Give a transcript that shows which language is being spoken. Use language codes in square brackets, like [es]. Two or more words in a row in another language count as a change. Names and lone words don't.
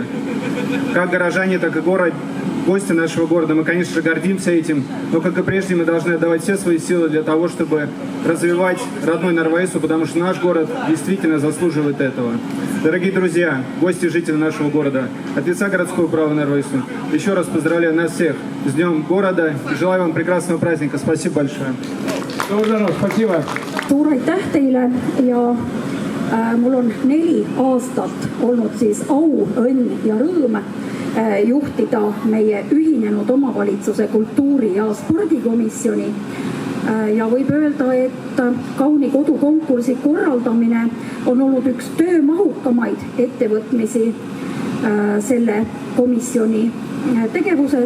[ru] Как горожане, так и гости нашего города, мы, конечно же, гордимся этим, но, как и прежде, мы должны отдавать все свои силы для того, чтобы развивать родной Нарва-Jõesuu, потому что наш город действительно заслуживает этого. Дорогие друзья, гости и жители нашего города, от лица городского права Нарва-Jõesuu, еще раз поздравляю нас всех с Днем города и желаю вам прекрасного праздника. Спасибо большое. [et] Suur aitäh teile ja mul on 4 aastat olnud siis au, õnn ja rõõm juhtida meie ühinenud omavalitsuse kultuuri- ja spordikomisjoni. Ja võib öelda, et kauni kodukonkursi korraldamine on olnud üks töömahukamaid ettevõtmisi selle komisjoni tegevuses.